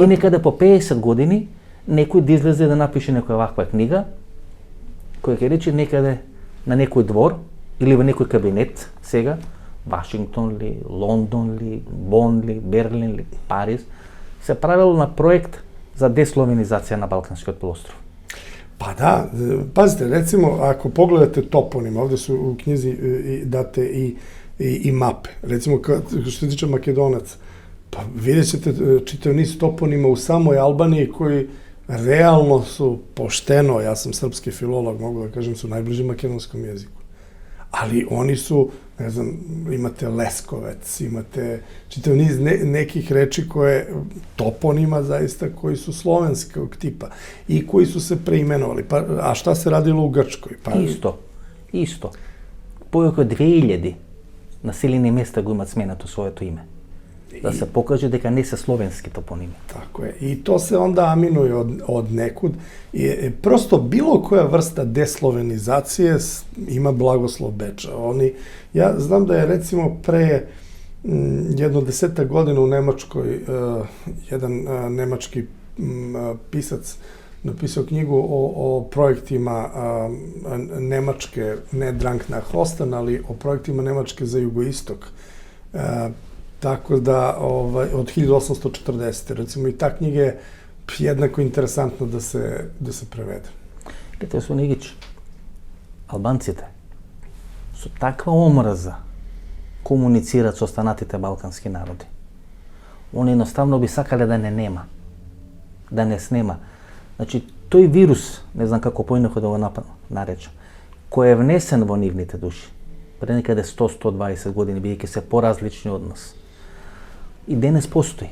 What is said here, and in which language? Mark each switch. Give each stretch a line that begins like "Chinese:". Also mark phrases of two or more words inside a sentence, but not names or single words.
Macedonian: И некаде по 50 години некој да излезе да напише некоја ваква книга, која ќе рече некаде на некој двор или во некој кабинет сега, Вашингтон ли, Лондон ли, Бон ли, Берлин ли, Париз, се правило на проект за десловенизација на Балканскиот полуостров.
Serbian: Pa da, pazite, recimo, ako pogledate toponim, ovde su u knjizi date i mape. Recimo, što se tiče Makedonaca, pa vidjet ćete čitav niz toponima u samoj Albaniji koji realno su pošteno, ja sam srpski filolog, mogu da kažem, su najbliži makedonskom jeziku. Ali oni su, ne znam, imate Leskovec, imate čitav niz nekih reči koje, toponima zaista, koji su slovenskog tipa i koji su se preimenovali. Pa, a šta se radilo u Grčkoj? Pa... Isto.
Macedonian: Повеќе од 2000 населени места го имат сменато своето име.
Serbian: Da se pokaže
Macedonian: дека не се словенски топоними.
Serbian: Tako je. I to se onda aminuje od nekud. I prosto bilo koja vrsta deslovenizacije ima blagoslov Beča. Ja znam da je recimo pre jedno 10 godina u Nemačkoj jedan nemački pisac napisao knjigu o projektima Nemačke, ne
German: Drang nach Osten,
Serbian: ali o projektima Nemačke za jugoistok. Tako da, od 1840. Recimo, i ta knjiga je jednako interesantna da se prevede. Gledajte,
Macedonian: Сонегич, албанците со таква омраза комуницират со останатите балкански народи. Они едноставно би сакале да не нема. Да не снема. Значи, тој вирус, не знам како поинакво да го наречам, кој е внесен во нивните души, пред некаде 100-120 години, бидејќи се поразлични од нас, и денес постои.